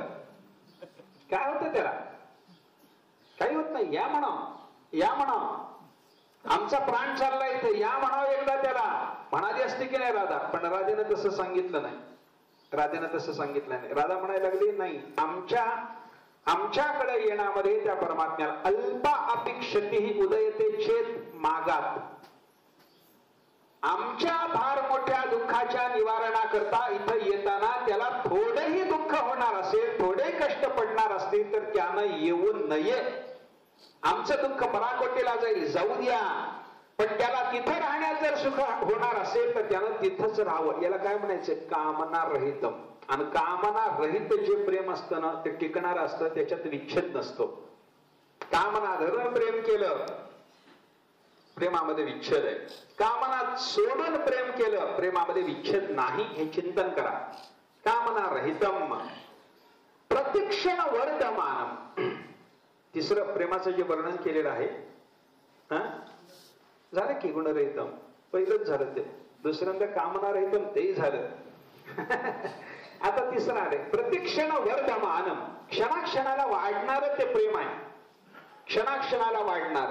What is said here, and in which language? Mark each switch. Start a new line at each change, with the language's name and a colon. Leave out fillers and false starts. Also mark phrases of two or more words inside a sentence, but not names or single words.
Marathi: काय होतं त्याला? काही होत नाही. या म्हणा, या म्हणा, आमचा प्राण चालला इथं, या म्हणावं एकदा त्याला. म्हणाली असते की नाही राधा? पण राधेनं तसं सांगितलं नाही. राधेनं तसं सांगितलं नाही. राधा म्हणायला लागली नाही, आमच्याकडे येण्यामध्ये त्या परमात्म्याला अल्पा अपेक्षती उदयते चेत मागात. आमच्या फार मोठ्या दुःखाच्या निवारणाकरता इथं येताना त्याला थोडेही दुःख होणार असेल, थोडे कष्ट पडणार असतील तर त्यानं येऊ नये. आमचं दुःख पराकोटीला जाईल, जाऊ द्या, पण त्याला तिथं राहण्यात जर सुख होणार असेल तर त्यानं तिथंच राहावं. याला काय म्हणायचं?
Sanskrit: कामना रहितम.
Marathi: आणि कामना रहित जे प्रेम असतं ना ते टिकणार असतं, त्याच्यात विच्छेद नसतो. कामना धरून प्रेम केलं, प्रेमामध्ये विच्छेद आहे. कामना सोडून प्रेम केलं, प्रेमामध्ये विच्छेद नाही, हे चिंतन करा.
Sanskrit: कामना रहितम प्रतिक्षण वर्धमानम.
Marathi: तिसरं प्रेमाचं जे वर्णन केलेलं आहे झालं की गुणरहितम, पहिलंच झालं ते. दुसऱ्यांदा
Sanskrit: कामना रहितम
Marathi: तेही झालं. आता तिसरं आहे
Sanskrit: प्रतिक्षण वर्धमानम.
Marathi: क्षणाक्षणाला वाढणार ते प्रेम आहे, क्षणाक्षणाला वाढणार.